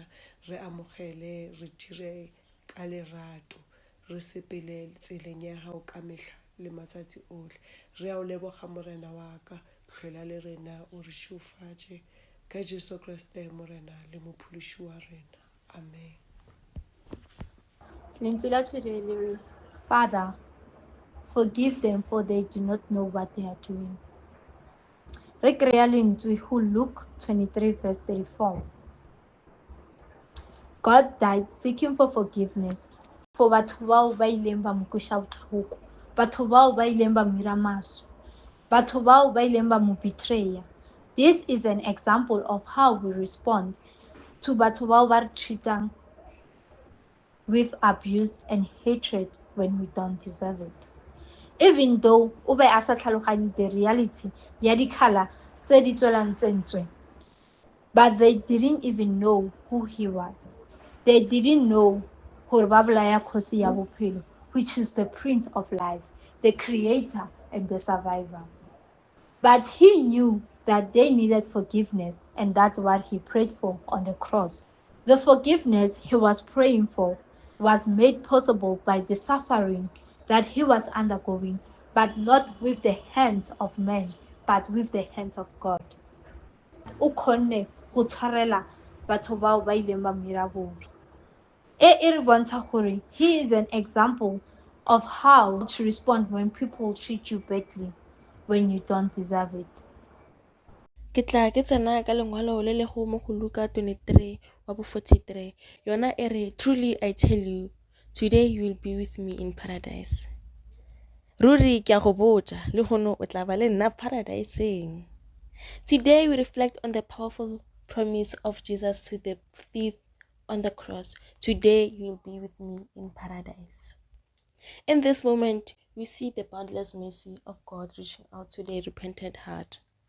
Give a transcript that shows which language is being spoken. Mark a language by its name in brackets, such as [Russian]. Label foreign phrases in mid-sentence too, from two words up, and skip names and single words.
[Southern Sotho] Re amogele, re dire ka lerato, re sepele tseleng ya hao ka mehla le matsatsi ohle. [Tswana] Re a o leboga morena wa ka, hlola le rena o re šofatše ka Jesu Kriste morena le mophološi wa rena. Amen. Lentswe la today le re, [English] Father, forgive them for they do not know what they are doing. [Tswana] Re kry-a lentswe go Luke 23 verse 34. [English] God died seeking for forgiveness for [Tswana] batho bao ba ileng ba mo kweša bohloko, batho bao ba ileng ba mo ira maswi, batho bao ba ileng ba mo betraya. [English] This is an example of how we respond to [Tswana] batho bao ba re treatang [English] with abuse and hatred when we don't deserve it. Even though [Tswana] o be a sa tlhaloganye [English] the reality [Tswana] ya dikhala tse di tswelang tse ntswe, [English] but they didn't even know who he was. They didn't know [Tswana] gore ba bolaya kgosi ya bophelo, [English] which is the Prince of Life, the Creator and the Survivor. But he knew that they needed forgiveness, and that's what he prayed for on the cross. The forgiveness he was praying for was made possible by the suffering that he was undergoing, but not with the hands of men, but with the hands of God. [Tswana] O kgonne go tshwarela batho bao ba ileng ba mo ira bobi. E re bontsha gore [English] he is an example of how to respond when people treat you badly when you don't deserve it. [Tswana] Ke tla ke tsena ka lengwalo le le go mo go Luka 23 wa bo 43 yona e re, [English] truly I tell you today you will be with me in paradise. [Tswana] Ruri ke a go botša le gono o tla ba le nna paradiseeng. [English] Today we reflect on the powerful promise of Jesus to the thief on the cross. Today you will be with me in paradise. In this moment we see the boundless mercy of God reaching out to the repentant heart.